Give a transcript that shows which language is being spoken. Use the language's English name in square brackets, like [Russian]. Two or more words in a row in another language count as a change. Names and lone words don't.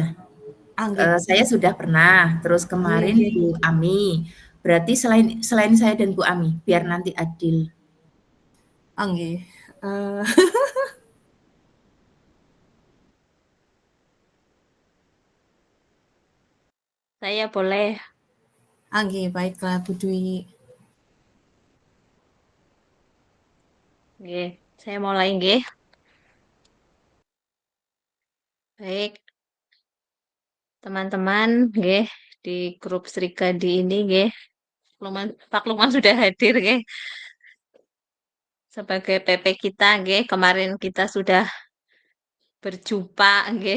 [Indonesian] Saya sudah pernah, terus kemarin Bu Ami. Berarti selain saya dan Bu Ami, biar nanti adil. Nggih. Saya boleh. Nggih, baiklah Bu Dwi. Nggih, saya mulai nggih. Baik. Teman-teman nggih di grup Srikadi ini nggih. Pak Lukman sudah hadir nggih. Sebagai PP kita nggih, kemarin kita sudah berjumpa nggih.